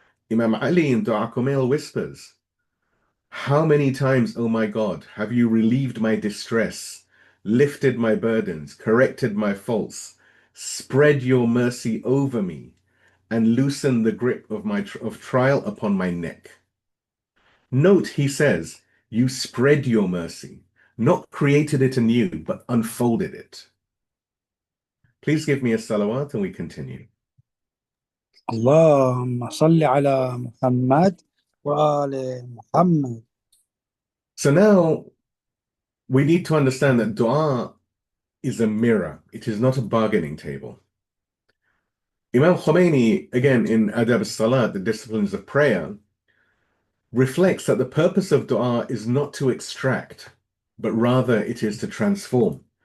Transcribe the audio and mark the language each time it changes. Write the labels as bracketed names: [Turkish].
[English] Imam Ali in Dua Kumayl whispers, "How many times, O my God, have you relieved my distress, lifted my burdens, corrected my faults, spread your mercy over me, and loosened the grip of trial upon my neck." Note, he says, you spread your mercy, not created it anew, but unfolded it. Please give me a salawat and we continue. [Arabic] اللهم صل على محمد وآل محمد. [English] So now we need to understand that dua is a mirror. It is not a bargaining table. Imam Khomeini, again in Adab al-Salat, the disciplines of prayer, reflects that the purpose of dua is not to extract, but rather it is to transform.